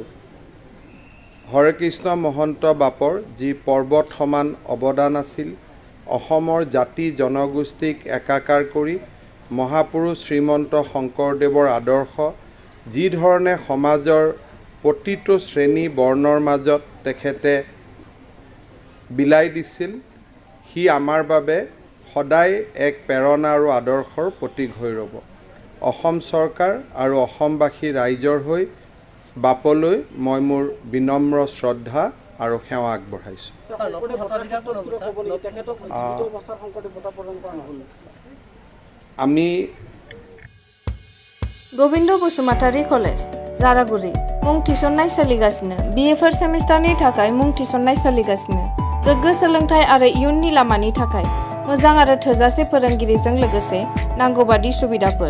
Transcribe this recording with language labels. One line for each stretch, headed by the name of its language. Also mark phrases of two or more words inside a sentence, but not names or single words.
Assamese: হৰেকৃষ্ণ মহন্ত বাপৰ যি পৰ্বত সমান অৱদান আছিল, অসমৰ জাতি জনগোষ্ঠীক একাকাৰ কৰি মহাপুৰুষ শ্ৰীমন্ত শংকৰদেৱৰ আদৰ্শ যি ধৰণে সমাজৰ প্ৰতিটো শ্ৰেণী বৰ্ণৰ মাজত তেখেতে বিলাই দিছিল, সি আমাৰ বাবে সদায় এক প্ৰেৰণা আৰু আদৰ্শৰ প্ৰতীক হৈ ৰ'ব। অসম চৰকাৰ আৰু অসমবাসী ৰাইজৰ হৈ বাপলৈ মই মোৰ বিনম্ৰ শ্ৰদ্ধা আৰু সেৱা আগবঢ়াইছোঁ। আমি
Bodo: गोविंद बसुमतारी कलेज जारागुरि मुं थिसननाय सोलिगासिनो।
English: BA first semesterni
Bodo: थाखाय मुं थिसननाय सोलिगासिनो। गोग्गो सोलोंथाय आरो इयुननि लामानि थाखाय मोजां आरो थोजासे फोरोंगिरिजों लोगोसे नांगौबादि सुबिदाफोर।